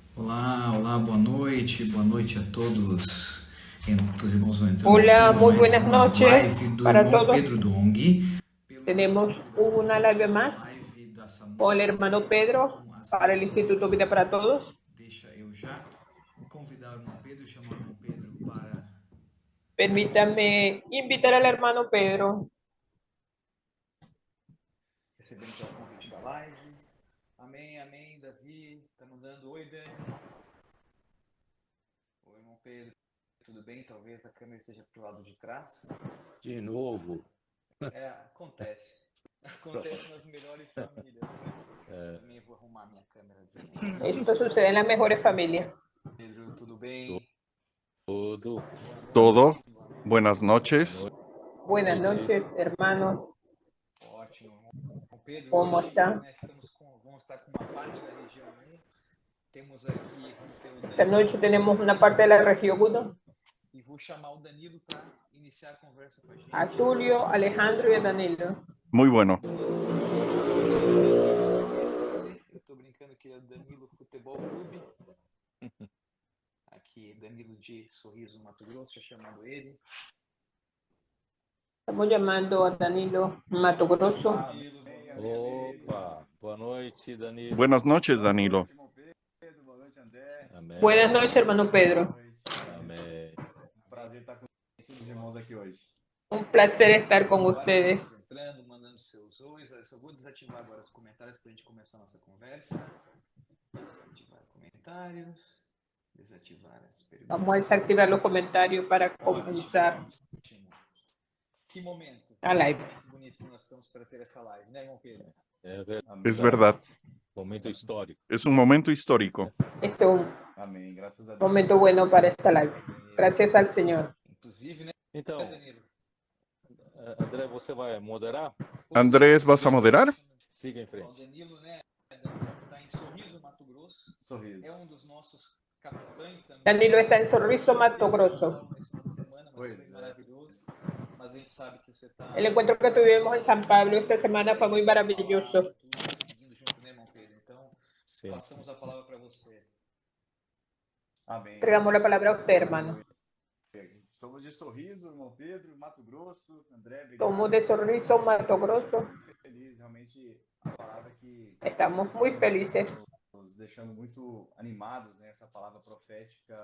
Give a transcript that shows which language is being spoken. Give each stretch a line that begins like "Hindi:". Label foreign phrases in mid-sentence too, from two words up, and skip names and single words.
Portuguese: Olá, boa noite a todos. Os irmãos vão entrando
Spanish: Hola,
Portuguese: aqui,
Spanish: muy
Portuguese: mais
Spanish: buenas
Portuguese: uma
Spanish: noches
Portuguese: live do
Spanish: para
Portuguese: irmão
Spanish: todos.
Portuguese: Pedro Dong.
Spanish: Tenemos una live más
Portuguese: Live dessa
Spanish: con el
Portuguese: nova
Spanish: hermano
Portuguese: série
Spanish: Pedro
Portuguese: com as
Spanish: para el Instituto Vida
Portuguese: regiões.
Spanish: para Todos.
Portuguese: Deixa eu já convidar o irmão Pedro, chamar o irmão Pedro para
Spanish: Permítame invitar al hermano Pedro.
Portuguese: recebendo já o convite da live. Amém, Davi. Tá mandando oi, Dani. Oi, irmão Pedro. Tudo bem? Talvez a câmera esteja pro lado de trás. De novo. Acontece. Acontece nas melhores famílias, né? Também vou arrumar minha câmerazinha.
Spanish: Esto sucede en las mejores familias.
Portuguese: Pedro, tudo bem?
Spanish: Todo. Todo. Buenas noches. Buenas noches, hermanos.
Portuguese: Ótimo. Bom, Pedro,
Spanish: ¿Cómo
Portuguese: hoje,
Spanish: está?
Portuguese: né, vamos estar com uma parte da região 1. Temos aqui, vamos ter o
Spanish: Esta
Portuguese: Danilo.
Spanish: noche tenemos una parte de la región 1,
Portuguese: E vou chamar o Danilo para iniciar a conversa com a gente.
Spanish: a Tulio, Alejandro y a Danilo. Muy bueno.
Portuguese: Eu tô brincando que é o Danilo Futebol Clube. Aqui, Danilo de Sorriso, Mato Grosso, chamando ele.
Spanish: Estamos llamando a Danilo Mato Grosso.
Portuguese: Opa, boa noite, Danilo.
Spanish: Buenas noches, Danilo.
Portuguese: Amém.
Spanish: Buenas noches, hermano Pedro.
Portuguese: Amém. Prazer estar com os irmãos aqui hoje.
Spanish: Un placer estar con ustedes.
Portuguese: Vários entrando, mandando seus ois. Eu só vou desativar agora os comentários para a gente começar a nossa conversa. Desativar comentários. Desativar as perguntas.
Spanish: Vamos a desactivar los comentarios para comenzar
Portuguese: Ótimo. Que momento.
Spanish: a live.
Portuguese: Que bonito que nós estamos para ter essa live, né, irmão Pedro? É verdade.
Spanish: Es verdad.
Portuguese: Momento histórico.
Spanish: Es un momento histórico. Este es un
Portuguese: Amém, graças a Deus.
Spanish: momento bueno para esta live. Gracias al Señor.
Portuguese: Inclusive, né, Então, Danilo? André, você vai moderar?
Spanish: Andrés, ¿vas a moderar?
Portuguese: Siga em O frente. Danilo, né, está em Sorriso, Mato Grosso. Sorriso. É um dos nossos capitães também.
Spanish: Danilo está en Sorriso, Mato Grosso.
Portuguese: Esse final de semana, mas Pois foi é. maravilhoso. Mas a gente sabe que você está...
Spanish: El encuentro que tuvimos en San Pablo esta semana fue muy maravilloso.
Portuguese: Seguindo junto, né, irmão Pedro? Então, Sim. passamos a palavra para você. Amém.
Spanish: Entregamos la palabra a usted, hermano.
Portuguese: Somos de Sorriso, irmão Pedro, Mato Grosso, André, obrigado.
Spanish: Somos de Sorriso, Mato Grosso.
Portuguese: Muito feliz, realmente a palavra que
Spanish: Estamos muy felices.
Portuguese: nos deixando muito animados, né? Essa palavra profética